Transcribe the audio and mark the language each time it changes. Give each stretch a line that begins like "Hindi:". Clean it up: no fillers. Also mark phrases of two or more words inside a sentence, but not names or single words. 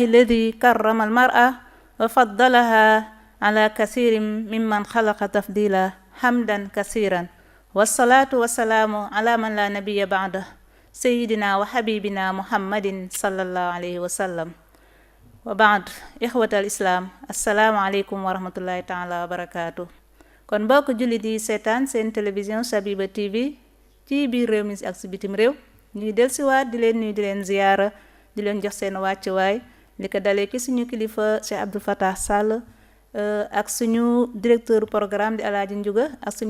Arabic: الذي كرم المرأة وفضلها على كثير ممن خلق تفضيلا حمدا كثيرا والصلاة والسلام على من لا نبي بعده سيدنا وحبيبنا محمد صلى الله عليه وسلم وبعد إخوة الإسلام السلام عليكم ورحمة الله تعالى وبركاته
Wolof: kon mbokk jullit yi seetaan seen télévision Sabiba TV ci biir réew mi ak si bitim réew ñu ngi dellusiwaat di leen nuyu di leen ziyaara di leen jox seen wàccuwaay li ko dalee ci suñu kilifa Cheikh Abdou Fatah Sall ak suñu
French: directeur programme
Wolof: di Alaaji Njuga ak suñu